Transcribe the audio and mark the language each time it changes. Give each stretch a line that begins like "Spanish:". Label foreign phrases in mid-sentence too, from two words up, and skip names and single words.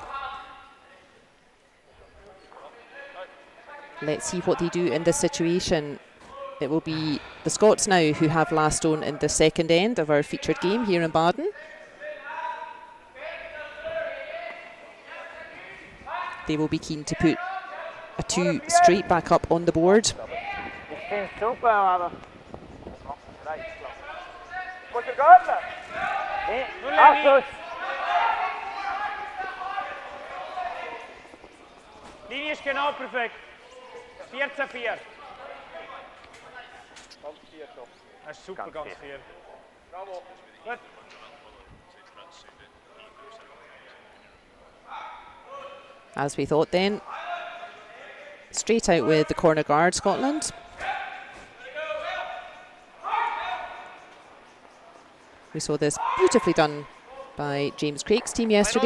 English: Let's see what they do in this situation. It will be the Scots now who have last stone in the second end of our featured game here in Baden. They will be keen to put a 2 straight back up on the board.
Dutch: Ik vind het super, maar... Moet je gaan? Nee, absoluut.
German: Linie ist genau perfekt. 14-4. Das ist super, ganz viel. Gut.
English: As we thought then. Straight out with the corner guard, Scotland. We saw this beautifully done by James Craik's team yesterday,